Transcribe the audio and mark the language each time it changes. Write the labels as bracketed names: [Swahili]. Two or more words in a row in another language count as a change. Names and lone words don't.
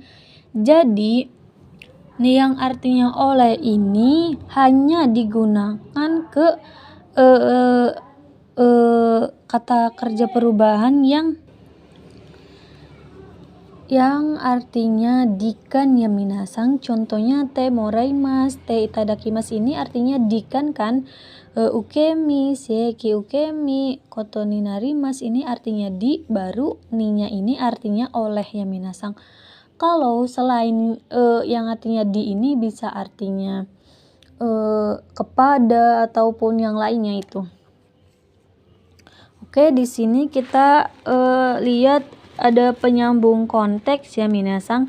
[Indonesian] Jadi ni yang artinya oleh ini hanya digunakan ke kata kerja perubahan yang artinya dikan ya minasang. Contohnya [Japanese] てもらいます、ていただきます [Indonesian] ini artinya dikan kan. [Japanese] 受身、正規受身、ことになります [Indonesian] ini artinya di, baru ni-nya ini artinya oleh ya minasang. Kalau selain yang artinya di ini bisa artinya kepada ataupun yang lainnya itu. Oke, di sini kita lihat ada penyambung konteks ya minasang.